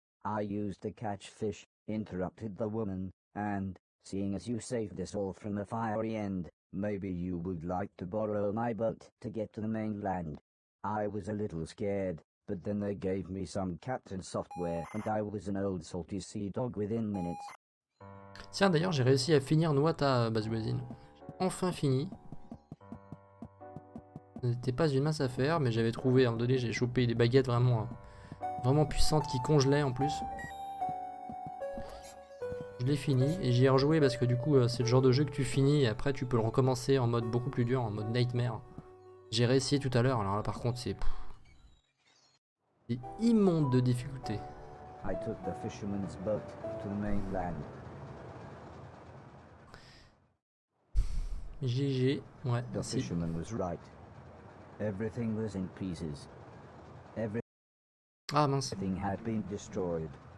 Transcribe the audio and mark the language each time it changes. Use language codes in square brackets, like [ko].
[en] I used to catch fish, interrupted the woman, and, seeing as you saved us all from the fiery end, maybe you would like to borrow my boat to get to the mainland. I was a little scared, but then they gave me some captain software and I was an old salty sea dog within minutes. [fr] Tiens, d'ailleurs, j'ai réussi à finir Noix ta base voisine. Enfin fini. Ce n'était pas une mince affaire, mais j'avais trouvé, à un moment donné, j'ai chopé des baguettes vraiment, vraiment puissantes qui congelaient en plus. Je l'ai fini et j'y ai rejoué parce que du coup, c'est le genre de jeu que tu finis et après tu peux le recommencer en mode beaucoup plus dur, en mode nightmare. J'ai réessayé tout à l'heure, alors là par contre, c'est immonde de difficulté. [en] I took the fisherman's boat to the mainland. [fr] GG, ouais, [en] The [fr] merci. [en] fisherman was right. Everything was in pieces. [fr] Ah mince. [en] Everything had been destroyed.